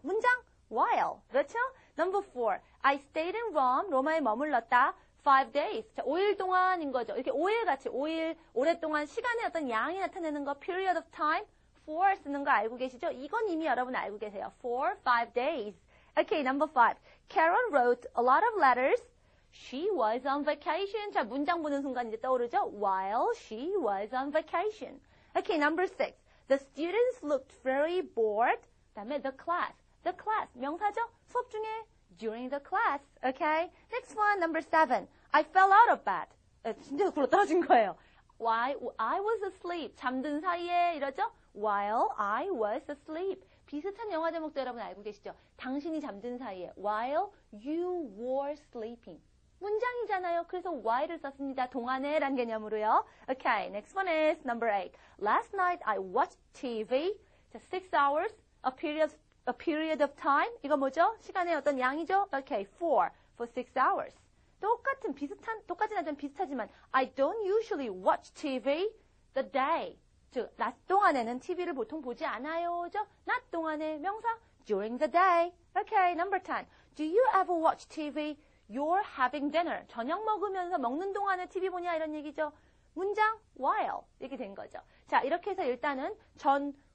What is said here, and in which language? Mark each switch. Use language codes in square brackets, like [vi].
[en] 문장? while. [ko] 그렇죠? [en] Number 4. I stayed in Rome. [ko] 로마에 머물렀다. [en] 5 days. [ko] 자, 5일 동안인 거죠. 이렇게 5일 같이 5일 오랫동안 시간의 어떤 양이 나타내는 거 [en] period of time [ko] for 쓰는 거 알고 계시죠? 이건 이미 여러분 알고 계세요. [en] for 5 days. Okay, number 5. Carol wrote a lot of letters. She was on vacation. [ko] 자, 문장 보는 순간 이제 떠오르죠? [en] While she was on vacation. Okay, number 6. The students looked very bored. [ko] 그다음에 [en] the class. The class. [ko] 명사죠? 수업 중에 [en] during the class. Okay? Next one, number 7. I fell out of bed. [ko] 진짜 굴러 떨어진 거예요. [en] While I was asleep. [ko] 잠든 사이에 이러죠? [en] While I was asleep. [ko] 비슷한 영화 제목도 여러분 알고 계시죠? 당신이 잠든 사이에. [en] While you were sleeping. [ko] 문장이잖아요. 그래서 while을 썼습니다. 동안에란 개념으로요. [en] Okay, next one is number 8. Last night I watched TV. 자, 6 hours, a period of time. [ko] 이거 뭐죠? 시간의 어떤 양이죠? [en] Okay, for 6 hours. [ko] 똑같진 않지만 비슷하지만 [en] I don't usually watch TV the day. [ko] 즉, 낮 동안에는 TV를 보통 보지 않아요죠? 낮 동안에 명사 [en] during the day. Okay, number 10. Do you ever watch TV? You're having dinner. [ko] 저녁 먹으면서 먹는 동안에 TV 보냐 이런 얘기죠. 문장 while 이렇게 된 거죠. 자, 이렇게 해서 일단은 전,